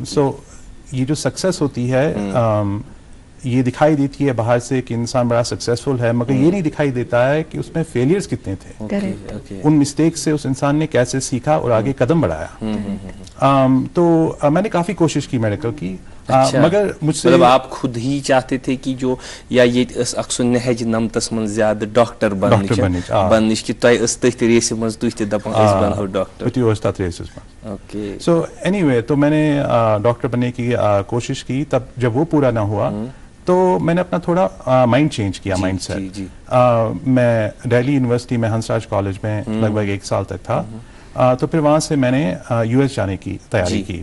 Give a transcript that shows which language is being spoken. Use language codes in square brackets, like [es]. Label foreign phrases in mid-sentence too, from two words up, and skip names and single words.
[ur] سو یہ جو سکسیس ہوتی ہے یہ دکھائی دیتی ہے باہر سے کہ انسان بڑا سکسیسفل ہے, مگر یہ نہیں دکھائی دیتا ہے کہ اس میں فیلئرز کتنے تھے, ان مسٹیک سے اس انسان نے کیسے سیکھا اور آگے قدم بڑھایا. تو میں نے کافی کوشش کی میڈیکل کی, مگر مجھ سے مطلب آپ خود ہی چاہتے تھے کہ جو [ks] یا یہ اکثر نہج نمتس من زیادہ ڈاکٹر بننچ کہ تۄہہِ ٲس تٔتھۍ ریسہِ منٛز تُہۍ تہِ دپان أسۍ بنہو ڈاکٹر. [ur] سو [en] anyway [ur] تو میں نے ڈاکٹر بننے کی کوشش کی. تب جب وہ پورا نہ ہوا تو میں نے اپنا تھوڑا [en] mind change [ur] کیا, [en] mind set. [ur] میں دہلی یونیورسٹی میں ہنسراج کالج میں لگ بھگ 1 سال تک تھا. تو پھر وہاں سے میں نے US جانے کی تیاری کی.